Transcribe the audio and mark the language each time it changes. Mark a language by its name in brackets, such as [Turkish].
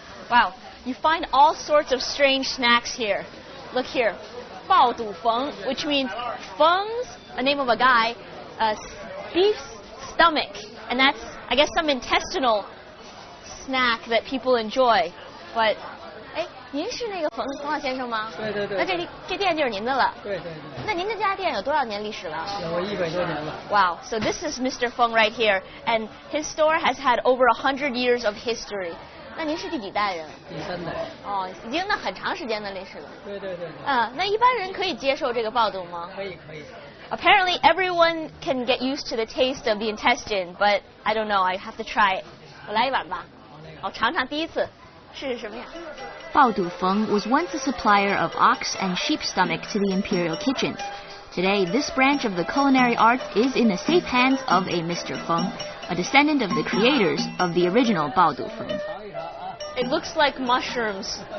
[English] Wow, you find all sorts of strange snacks here. Look here, 爆肚冯, which means feng's a name of a guy, beef's stomach, and that's, I guess, some intestinal snack that people enjoy. But, [Chinese] 哎，您是那个冯老先生吗？对对对。那这店就是您的了。对对对。那您这家店有多少年历史了？有100多年了。 [English] Wow, so this is Mr. Feng right here, and his store has had over 100 years of history. [Chinese] 那您是第几代人？第3代。哦，已经那很长时间的历史了。对对对。那一般人可以接受这个爆肚吗？可以。 [English] Apparently, everyone can get used to the taste of the intestine, but I don't know. I have to try it. [Chinese] 我来一碗吧。我尝尝第一次是什么呀？ [English] Baodu Feng was once a supplier of ox and sheep stomach to the imperial kitchen. Today, this branch of the culinary arts is in the safe hands of a Mr. Feng, a descendant of the creators of the original Baodu Feng. It looks like mushrooms.